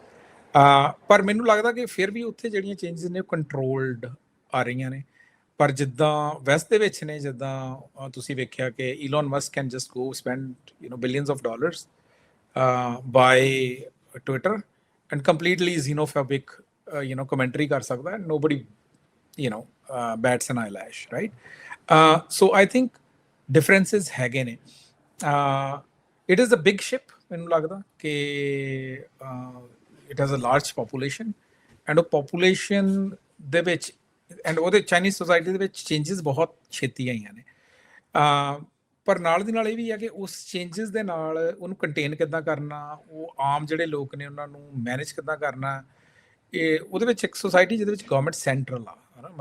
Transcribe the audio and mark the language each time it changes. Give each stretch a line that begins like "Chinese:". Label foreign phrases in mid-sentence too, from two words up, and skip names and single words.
Punjabi: ਪਰ ਮੈਨੂੰ ਲੱਗਦਾ ਕਿ ਫਿਰ ਵੀ ਉੱਥੇ ਜਿਹੜੀਆਂ ਚੇਂਜਸ ਨੇ ਉਹ ਕੰਟਰੋਲਡ ਆ ਰਹੀਆਂ ਨੇ। ਪਰ ਜਿੱਦਾਂ ਵੈਸਟ ਦੇ ਵਿੱਚ ਨੇ, ਜਿੱਦਾਂ ਤੁਸੀਂ ਵੇਖਿਆ ਕਿ
English: Elon Musk can just go spend, you know, billions of dollars buy Twitter and completely xenophobic, you know, commentary
Punjabi: ਕਰ ਸਕਦਾ,
English: and nobody bats an eyelash, right? So I think differences
Punjabi: ਹੈਗੇ ਨੇ.
English: It is a big ship,
Punjabi: ਮੈਨੂੰ ਲੱਗਦਾ ਕਿ
English: it has a large population, and
Punjabi: ਉਹ population ਦੇ ਵਿੱਚ ਐਂਡ ਉਹਦੇ
English: Chinese society
Punjabi: ਦੇ ਵਿੱਚ ਚੇਂਜਸ ਬਹੁਤ ਛੇਤੀ ਆਈਆਂ ਨੇ। ਪਰ ਨਾਲ ਦੀ ਨਾਲ ਇਹ ਵੀ ਹੈ ਕਿ ਉਸ ਚੇਂਜਸ ਦੇ ਨਾਲ ਉਹਨੂੰ ਕੰਟੇਨ ਕਿੱਦਾਂ ਕਰਨਾ, ਉਹ ਆਮ ਜਿਹੜੇ ਲੋਕ ਨੇ ਉਹਨਾਂ ਨੂੰ ਮੈਨੇਜ ਕਿੱਦਾਂ ਕਰਨਾ, ਇਹ ਉਹਦੇ ਵਿੱਚ ਇੱਕ ਸੋਸਾਇਟੀ ਜਿਹਦੇ ਵਿੱਚ
English: government central
Punjabi: ਆ, ਹੈ ਨਾ।